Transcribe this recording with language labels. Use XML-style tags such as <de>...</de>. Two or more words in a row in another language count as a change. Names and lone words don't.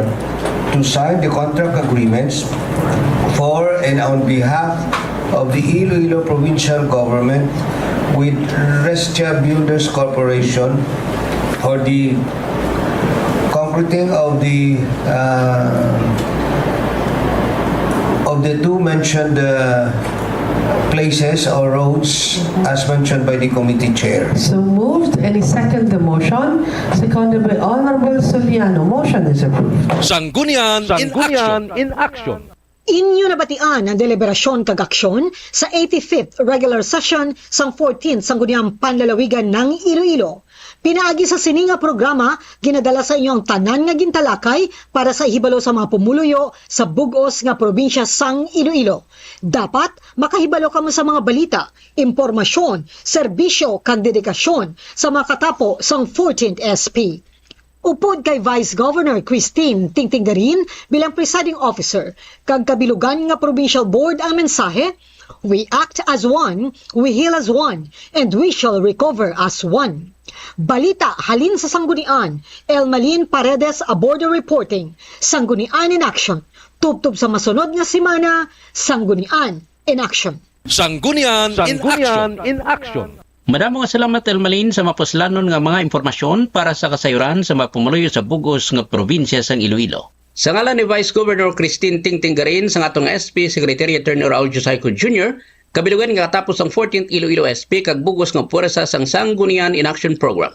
<en>to sign the contract agreements for and on behalf of the Iloilo Provincial Government with Restia Builders Corporation for the concreting of the two mentioned places or roads as mentioned by the committee chair. So moved and second the motion. Seconded by Honorable Soliano. Motion is approved. Sanggunian in Action.</en> <hil>Inyo nabatian ang deliberasyon kag aksyon sa 85th</hil> <en>regular session</en> <hil>sang 14th Sangguniang Panlalawigan ng Iloilo. Pinaagi sa sininga programa, ginadala sa inyo ang tanan nga gintalakay para sa ihibalo sa mga pumuluyo sa bugos nga probinsya sang Iloilo. Dapat makahibalo kamo sa mga balita, impormasyon, serbisyo kag dedikasyon sa mga katapo sang 14th SP. Upod kay</hil> <en>Vice Governor</en> <hil>Christine Tingtinggarin bilang</hil> <en>presiding officer,</en> <hil>kag kabilugan nga</hil> <en>Provincial Board</en> <hil>ang mensahe,</hil> <en>we act as one, we heal as one, and we shall recover as one.</en> <hil>Balita halin sa Sanggunian, Elmalin Paredes</hil> <en>aboard the reporting,</en> <hil>Sanggunian in Action. Tubtub sa masunod nga semana, Sanggunian in Action.</hil> <en>Sanggunian in Action.</en> <hil>Madamo nga salamat Elmalin sa mapuslanon nga mga impormasyon para sa kasayuran sa mga pumuluyo sa bugos nga probinsya sang Iloilo. Sa ngalan ni</hil> <en>Vice Governor</en> <hil>Christine Tingtinggarin sa atong SP Secretary Attorney Raul Chusayco Jr., kabilugan nga katapos ang 14th Iloilo SP kag bugos nga puwersa sang Sanggunian in Action Program.</hil>